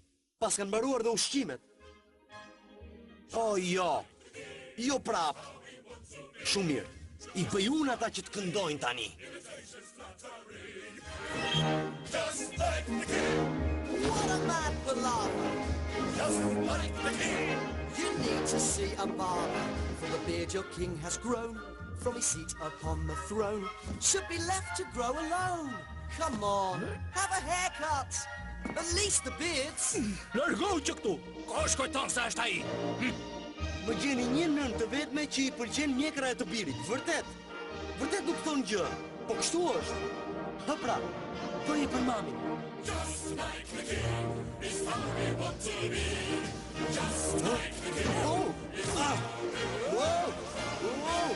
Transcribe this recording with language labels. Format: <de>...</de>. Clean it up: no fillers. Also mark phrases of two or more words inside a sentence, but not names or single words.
<sq>Pas kanë mbaruar dhe ushqimet. Oh, jo. Jo prap. Shumë mirë. I bëj unë ata që të këndojnë tani.</sq> <en>Just like the king. What a mad palaver. Just like the king. You need to see a barber, for the beard your king has grown from his seat upon the throne should be left to grow alone. Come on, have a haircut. At least the beards.</en> <sq>Largohu që këtu. Ko është kujton se është ai? Më gjeni një nën të vetme që i pëlqen mjekra e të birit. Vërtet. Vërtet nuk thonë gjë. Po kështu është. Hë pra, bëje për mamin.</sq> <en>Just like the king is how we want to be. Just like the king. Oh! Ah! Wow! Wow!</en>